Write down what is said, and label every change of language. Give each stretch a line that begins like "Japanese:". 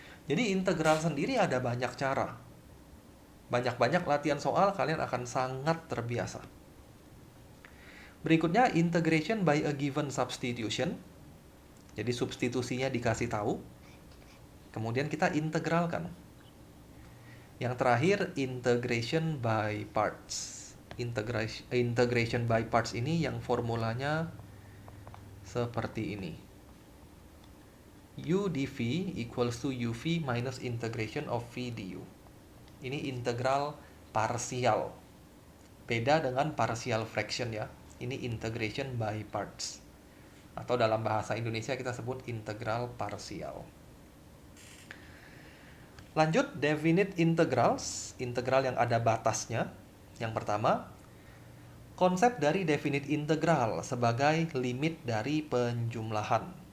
Indonesian: Jadi integral sendiri ada banyak cara. Banyak-banyak latihan soal, kalian akan sangat terbiasa. Berikutnya,
English: integration by a given substitution.
Indonesian: Jadi substitusinya dikasih tahu. Kemudian kita integralkan. Yang terakhir,
English: integration by parts.
Indonesian: Integration by parts ini yang formulanya seperti ini.
English: U dv equals to uv minus integration of v du.
Indonesian: Ini integral parsial. Beda dengan partial fraction ya. Ini
English: integration by parts.
Indonesian: Atau dalam bahasa Indonesia kita sebut integral parsial. Lanjut,
English: definite integrals,
Indonesian: integral yang ada batasnya. Yang pertama, konsep dari definite integral sebagai limit dari penjumlahan.